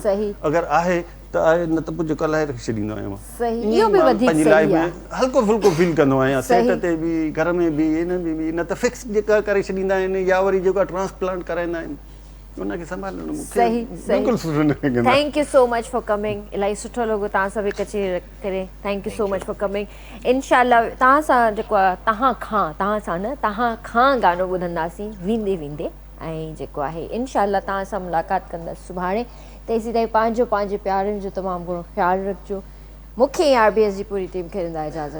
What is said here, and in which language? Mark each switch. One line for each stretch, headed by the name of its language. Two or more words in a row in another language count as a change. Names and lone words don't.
Sindhi: सही। अगर आहे त आहे, न त पोइ जेको लाइ रखी छॾींदो आहियां मां। सही, ईअं इहो बि मां वधीक पंहिंजी सही लाइफ आहे। में हल्को फुल्को फील कंदो आहियां, सही। सेट ते बि, घर में बि, इन में बि। न त फिक्स जेका करे छॾींदा आहिनि या वरी जेका ट्रांसप्लांट कराईंदा आहिनि उनखे संभालणु मूंखे सही, सही। बिल्कुलु सुठो न लॻंदो।
English: Thank you so much for coming,
Sindhi: इलाही सुठो लॻो तव्हां सां बि कची करे।
English: Thank you so much for coming.
Sindhi: इनशाला तव्हां सां जेको आहे तव्हां सां न, तव्हां खां गानो ॿुधंदासीं वेंदे वेंदे, ऐं जेको आहे इनशाला तव्हां सां मुलाक़ात कंदासीं सुभाणे। तेसीं ताईं पंहिंजे प्यारनि जो तमामु घणो ख़्यालु रखिजो। मूंखे RBS जी पूरी टीम खे ॾींदा इजाज़त।